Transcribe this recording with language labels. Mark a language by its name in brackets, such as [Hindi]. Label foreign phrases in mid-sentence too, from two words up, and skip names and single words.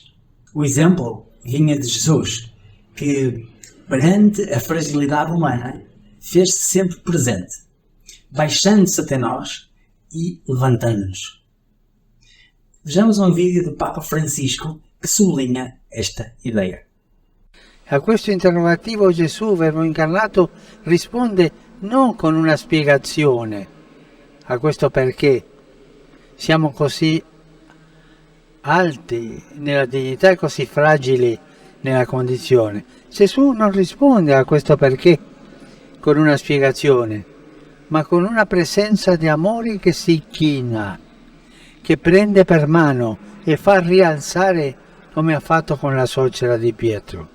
[Portuguese] O exemplo vinha de Jesus, que, perante a fragilidade humana, fez-se sempre presente, baixando-se até nós e levantando-nos. Vejamos um vídeo do Papa Francisco que sublinha esta ideia. [Italian] A questo interrogativo Gesù, Verbo incarnato, risponde non con una spiegazione a questo perché siamo così alti nella dignità e così fragili nella condizione. Gesù non risponde a questo perché con una spiegazione, ma con una presenza di amore che si china, che prende per mano e fa rialzare come ha fatto con la suocera di Pietro.